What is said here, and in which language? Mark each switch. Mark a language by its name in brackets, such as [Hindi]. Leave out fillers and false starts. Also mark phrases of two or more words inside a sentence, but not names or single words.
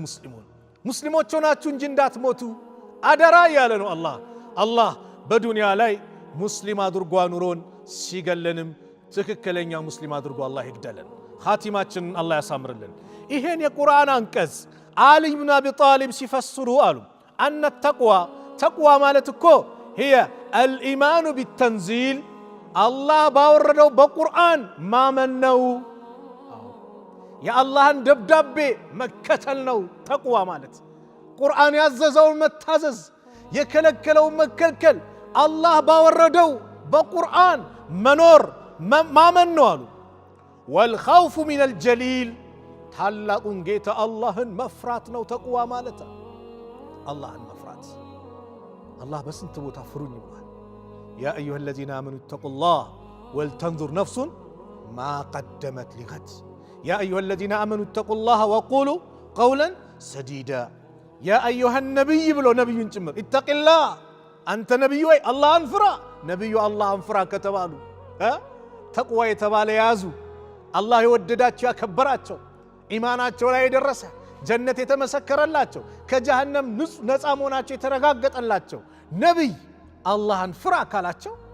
[Amharic] ሙስሊሙን ሙስሊሞች ሆናችሁ እንጂ እንዳትሞቱ አደራ ያለ ነው አላህ። አላህ በዱንያ ላይ ሙስሊም አድርጎ አኑሮን ሲገለንም ትክክለኛ ሙስሊም አድርጎ አላህ ይግደለን። ኻቲማችንን አላህ ያሳምርልን። ይሄን የቁርአን አንቀጽ አሊ ብን አቢ ጣሊብ ሲፈስሩ አሉ አነ ተቅዋ ማለት እኮ [Arabic] هي الإيمان بالتنزيل الله [Amharic] باوردው በቁርአን ማመን ነው። የአላህን ደብዳቤ መከተል ነው ተቅዋ ማለት። ቁርአን ያዘዘውን መታዘዝ የከለከለውን መከልከል አላህ ባወረደው በቁርአን መኖር ማመን ነው አሉ። [Arabic] والخوف من الجليل [Amharic] ታላቁን ጌታ አላህን መፍራት ነው ተቅዋ ማለት። አላህን መፍራት አላህ በስንት ቦታ ፍሩኝ ይላል። [Arabic] يا أيها الذين آمنوا اتقوا الله ولتنظر نفس ما قدمت لغد يا أيها الذين آمنوا اتقوا الله وقولوا قولا سديدا يا أيها النبي [Amharic] بلو نبي ጭምር [Arabic] اتق الله أنت نبي [Amharic] ወይ አላህን ፍራ። ነብዩ አላህን ፍራ ከተባሉ ተቅዋ የተባለ ያዙ። አላህ የወደዳቸው ያከበራቸው ኢማናቸው ላይ የደረሰ ጀነት የተመሰከረላቸው ከጀሃነም ነፃ መሆናቸው የተረጋገጠላቸው ነብይ አላህን ፍራ ካላቸው